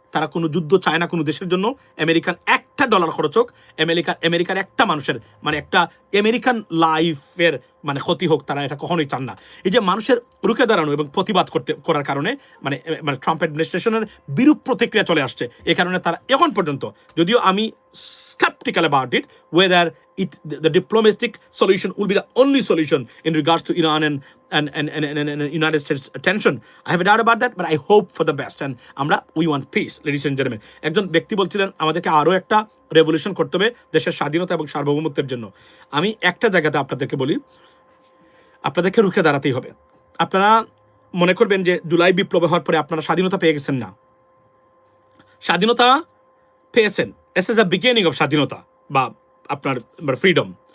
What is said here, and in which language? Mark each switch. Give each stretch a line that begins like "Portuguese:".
Bangla: তারা কোনো যুদ্ধ চায় না কোনো দেশের জন্য। আমেরিকান একটা ডলার খরচ হোক, আমেরিকার একটা মানুষের মানে একটা আমেরিকান লাইফের মানে ক্ষতি হোক, তারা এটা কখনোই চান না। এই যে মানুষের রুখে দাঁড়ানো এবং প্রতিবাদ করার কারণে মানে মানে ট্রাম্প অ্যাডমিনিস্ট্রেশনের বিরূপ প্রতিক্রিয়া চলে আসছে। এই কারণে তারা এখন পর্যন্ত, যদিও আমি
English: skeptical about it, whether the diplomatic solution will be the only solution in regards to Iran and United States tension. I have a doubt about that, but I hope for the best. And we want peace, ladies and gentlemen.
Bangla: একজন ব্যক্তি বলছিলেন আমাদেরকে আরও একটা revolution করতে হবে দেশের স্বাধীনতা এবং সার্বভৌমত্বের জন্য। আমি একটা জায়গাতে আপনাদেরকে বলি, আপনাদেরকে রুখে দাঁড়াতেই হবে। আপনারা মনে করবেন যে জুলাই বিপ্লব হওয়ার পরে আপনারা স্বাধীনতা পেয়ে গেছেন, না। স্বাধীনতা পেয়েছেন,
English: as is the beginning of
Bangla: স্বাধীনতা বা আপনার ফ্রিডম।